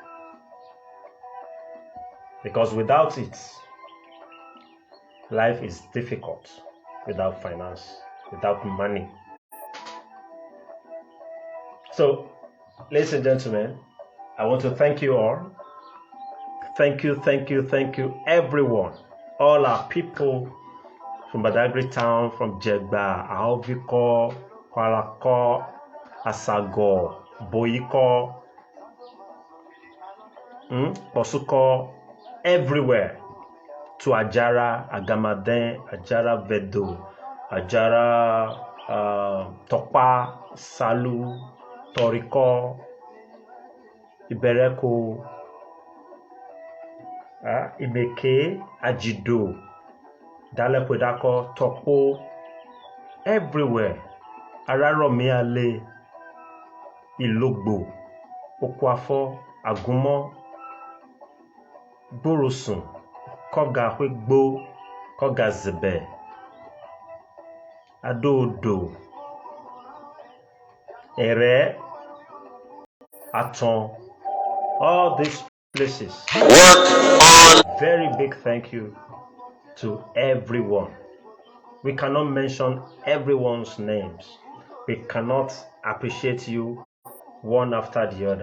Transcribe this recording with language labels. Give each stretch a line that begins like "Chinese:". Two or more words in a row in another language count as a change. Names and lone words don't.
English: Because without it, life is difficult without finance, without money. So, ladies and gentlemen, I want to thank you all. Thank you, everyone. All our people from Badagry town, from Jegba, Aoviko, Kwalako, Asago, Boyiko, Posuko, everywhere. To Ajara, Agamaden, Ajara Vedo, Ajara Tokpa, Salu, Toriko, Ibereko, Imeke, Ajido, Dalepodako, Toko, everywhere. Araromiale, Ilogbo, Okwafo, Agumo, Borosun, Koga Hwegbo, Koga Zebe, Adodo, Ere, Aton, all these places. Very big thank you to everyone. We cannot mention everyone's names. We cannot appreciate you one after the other.